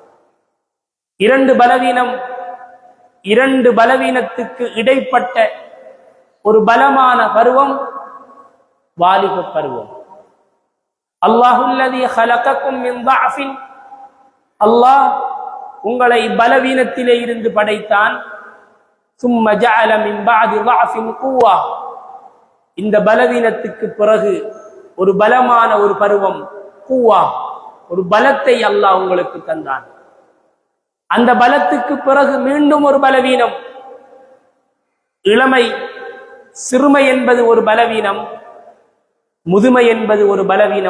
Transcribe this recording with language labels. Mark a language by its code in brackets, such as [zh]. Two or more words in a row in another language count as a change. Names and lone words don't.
[ta] இரண்டு பலவீனத்துக்கு இடைப்பட்ட ஒரு பலமான பருவம் வாலிப பருவம். [ar] الله الذي خلقكم من ضعف, [ta] அல்லாஹ் உங்களை பலவீனத்திலே இருந்து படைத்தான். [ar] ثم جعل من بعد ضعف قوة, [ta] இந்த பலவீனத்துக்கு பிறகு ஒரு பலமான ஒரு பருவம், குவா, ஒரு பலத்தை அல்லாஹ் உங்களுக்கு தந்தான். அந்த பலத்துக்கு பிறகு மீண்டும் ஒரு பலவீனம், இளமை சிறுமை என்பது ஒரு பலவீனம், முதுமை என்பது ஒரு பலவீனம்.